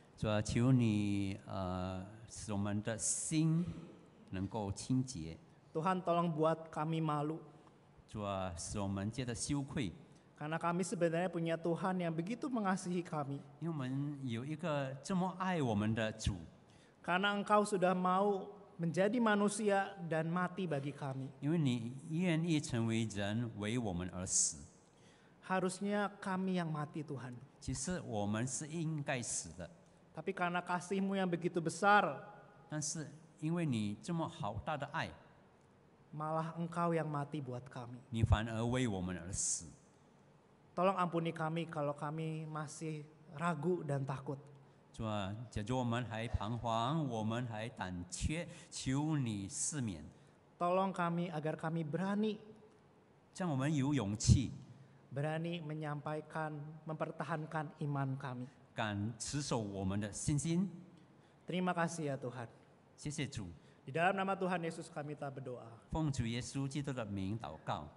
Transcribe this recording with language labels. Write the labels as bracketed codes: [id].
[zh] 主啊，求你使我们的心能够清洁。 [id] Tuhan tolong buat kami malu. [zh] 主啊，使我们觉得羞愧， [id] Karena kami sebenarnya punya Tuhan yang begitu mengasihi kami. [zh] 因为我们有一个这么爱我们的主。 [id] Karena Engkau sudah mau menjadi manusia dan mati bagi kami. [zh] 因为你愿意成为人，为我们而死。 [id] Harusnya kami yang mati Tuhan. [zh] 其实我们是应该死的， [id] Tapi karena kasih-Mu yang begitu besar, [zh] 但是因为你这么好大的爱， [id] malah Engkau yang mati buat kami. [zh] 你反而为我们而死。 [id] Tolong ampuni kami kalau kami masih ragu dan takut. [zh] 主啊，假如我们还彷徨，我们还胆怯，求你赦免， [id] Tolong kami agar kami berani [zh] 让我们有勇气， [id] menyampaikan, mempertahankan iman kami. [zh] 敢持守我们的信心。 [id] Terima kasih ya Tuhan. [zh] 谢谢主， [id] Di dalam nama Tuhan Yesus kami tak berdoa. [zh] 奉主耶稣基督的名祷告，